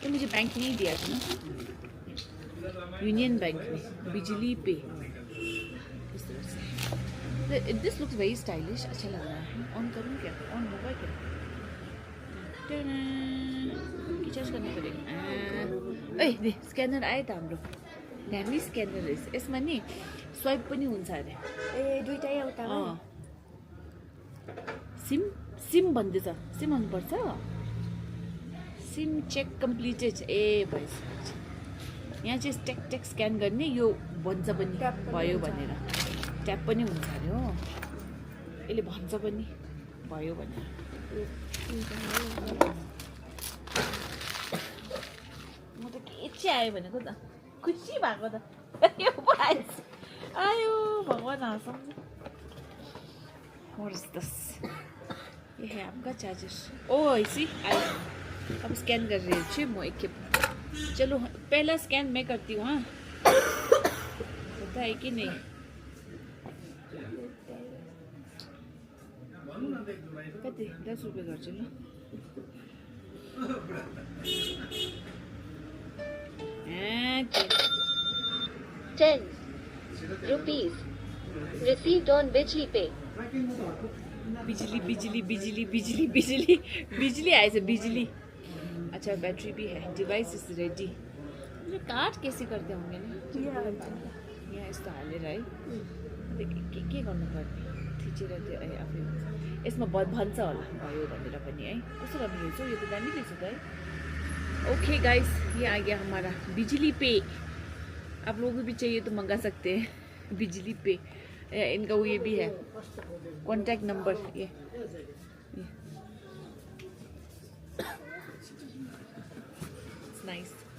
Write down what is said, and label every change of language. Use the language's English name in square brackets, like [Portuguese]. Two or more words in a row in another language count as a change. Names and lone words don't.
[Hindi] ये मुझे बैंक ने ही दिया था ना, यूनियन बैंक में, बिजली पे। इस तरह से [English] this looks very stylish, [Hindi] अच्छा लग रहा है। ऑन करूँ क्या? ऑन होगा क्या? रिचार्ज करना पड़ेगा। [Nepali] ए दे स्क्यानर आयो त हाम्रो, दामी स्क्यानर रहेछ। यसमा नि स्वाइप पनि हुन्छ अरे। ए दुईटै एउटा सिम भन्दैछ, सिम हाल्नुपर्छ। [English] SIM check completed. [Nepali] ए भएछ, यहाँ चाहिँ टेक स्क्यान गर्ने, यो भन्छ पनि भयो भनेर, ट्याप पनि हुन्छ अरे हो, यसले भन्छ पनि भयो भनेर। म त के चाहिँ आयो भनेको त, खुसी भएको त यो भएछ। आयो भगवान हाँसौँ। [Hindi] और ये है आपका चार्जर। ओ ऐसी आयो, अब स्कैन कर रही हूँ मैं एक के। चलो पहला स्कैन मैं करती हूँ। हाँ पता है कि नहीं? [Nepali] कति 10 रुपियाँ गर्छु ल। [English] 10 rupees received on Bijli Pay. [Nepali] बिजली आएछ, बिजली। [Hindi] अच्छा बैटरी भी है, [English] device is ready. [Hindi] मुझे कार्ड कैसे करते होंगे ना, [Nepali] यहाँ यस्तो हालेर है, के गर्नुपर्ने, थिचेर त्यो आफै यसमा भन्छ होला भयो भनेर पनि है। कस्तो राम्रो रहेछ यो त, दामी रहेछ त है। [English] okay guys [Hindi] ये आ गया हमारा बिजली पे। आप लोगों को भी चाहिए तो मंगा सकते हैं बिजली पे। इनका वो ये भी है कॉन्टैक्ट नंबर, ये नाइस।